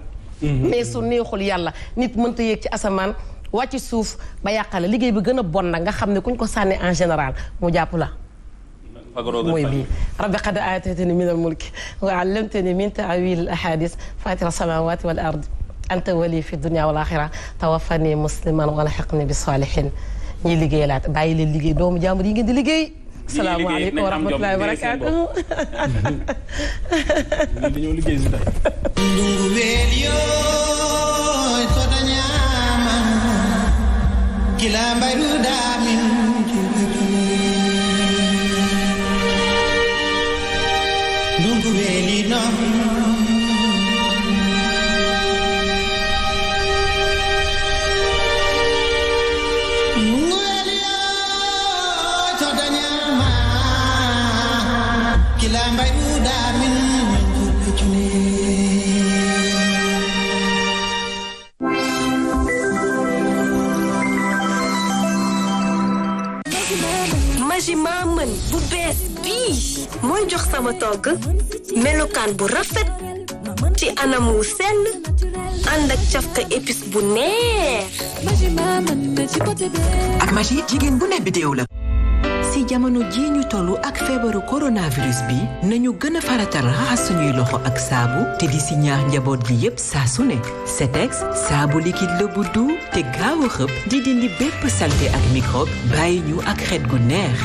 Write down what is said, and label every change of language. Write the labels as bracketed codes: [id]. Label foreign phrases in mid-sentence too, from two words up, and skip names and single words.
[wo] mais su neexul yàlla nit mënta yéeg ci asamaan wàcc suuf ba yàqale liggéey bi gën a bon nag nga xam ne kuñ ko sànni [fr] en général [wo] mu jàpp la mooy bii [ar] ربِّ قد آتيتني من الملك وعلمتني من تأويل الأحاديث فاطر السماوات والأرض أنت وليي في الدنيا والآخرة توفني مسلما وألحقني بالصالحين [wo] ñiy liggéey laat bàyyi leen liggéey doomu jàmbur yi ngeen di liggéey [ar] السلام عليكم ورحمة الله وبركاته [wo] dañoo liggéey si tey kila mbaru damin dungu weli no kila mbaru damin Magima mën bu bees bii mooy jox sama togg melokaan bu rafet ci anam wu sell ànd ak cafka épice bu neex. ak Maggi jigéen bu ne bidéo la. si jamono jii ñu tollu ak feebaru coronavirus bi nañu gën a faratal raxas suñuy loxo ak saabu te di si ñaax njaboot gi yépp saa su ne Cetex saabu liquide la bu doux te gaaw a xëpp di dindi bépp saleté ak microbe bàyyi ñu ak xet gu neex.